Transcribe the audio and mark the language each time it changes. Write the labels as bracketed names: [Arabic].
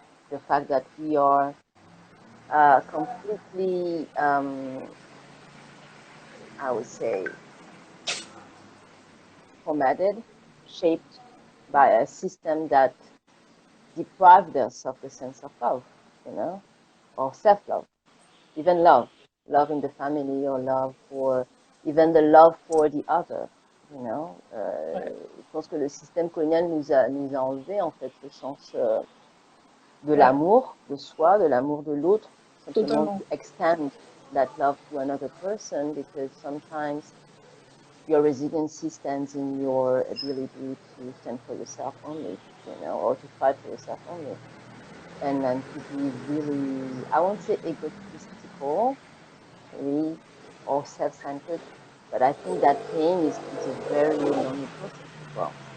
[English] The fact that we are completely, I would say, formatted, shaped by a system that deprived us of the sense of love, you know, or self-love, even love in the family or love for, even the love for the other, you know. [French] Ouais, Je pense que le système colonial nous a enlevé en fait le sens de ouais, l'amour de soi, de l'amour de l'autre, simplement totalement. [English] to extend that love to another person because sometimes your resiliency stands in your ability to stand for yourself only, you know, or to fight for yourself only. And then to be really, I won't say egotistical, really, or self-centered, but I think that pain is a very lonely process as well.